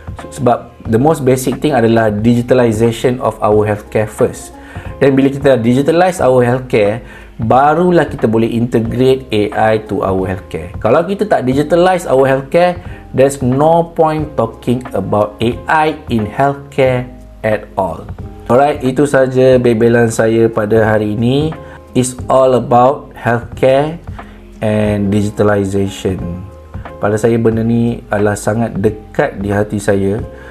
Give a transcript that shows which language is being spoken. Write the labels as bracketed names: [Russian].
[English] Sebab the most basic thing adalah digitalization of our healthcare first. [Malay] Dan bila kita [English] digitalize our healthcare, [Malay] barulah kita boleh [English] integrate AI to our healthcare. [Malay] Kalau kita tak [English] digitalize our healthcare, there's no point talking about AI in healthcare at all. [Malay] Alright, itu saja bebelan saya pada hari ini. [English] It's all about healthcare and digitalization. [Malay] Pada saya benda ni adalah sangat dekat di hati saya.